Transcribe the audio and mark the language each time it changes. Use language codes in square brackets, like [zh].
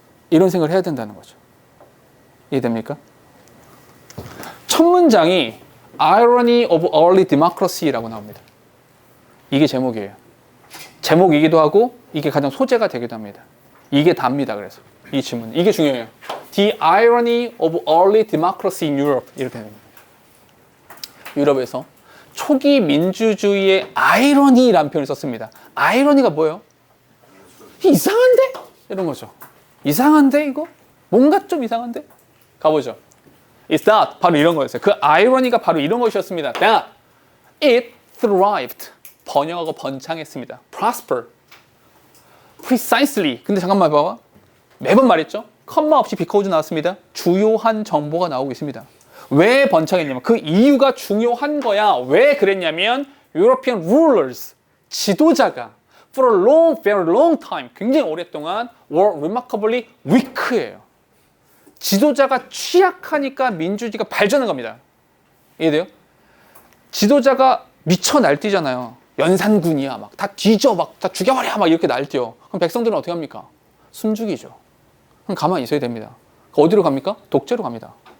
[ko] 이런 생각을 해야 된다는 거죠. 이해됩니까? 첫 문장이 [en] Irony of Early Democracy [ko] 라고 나옵니다. 이게 제목이에요. 제목이기도 하고 이게 가장 소재가 되기도 합니다. 이게 답니다. 그래서 이 질문 이게 중요해요. [en] The Irony of Early Democracy in Europe [ko] 이렇게 됩니다. 유럽에서 초기 민주주의의 아이러니라는 표현을 썼습니다. 아이러니가 뭐예요? 이상한데? 이런 거죠. 이상한데 이거? 뭔가 좀 이상한데? 가보죠. [en] It's that. [ko] 바로 이런 거였어요. 그 아이러니가 바로 이런 것이었습니다. [en] That it thrived. [ko] 번영하고 번창했습니다. [en] Prosper. Precisely. [ko] 근데 잠깐만 봐봐. 매번 말했죠? 컴마 없이 because 나왔습니다. 주요한 정보가 나오고 있습니다. 왜 번창했냐면 그 이유가 중요한 거야. 왜 그랬냐면 [en] European rulers, [ko] 지도자가 [en] for a long, very long time, [ko] 굉장히 오랫동안 [en] were remarkably weak [ko] 예요. 지도자가 취약하니까 민주주의가 발전한 겁니다. 이해돼요? 지도자가 미쳐 날뛰잖아요. 연산군이야. 막 다 뒤져. 막 다 죽여버려. 막 이렇게 날뛰어. 그럼 백성들은 어떻게 합니까? 숨죽이죠. 그럼 가만히 있어야 됩니다. 어디로 갑니까? 독재로 갑니다.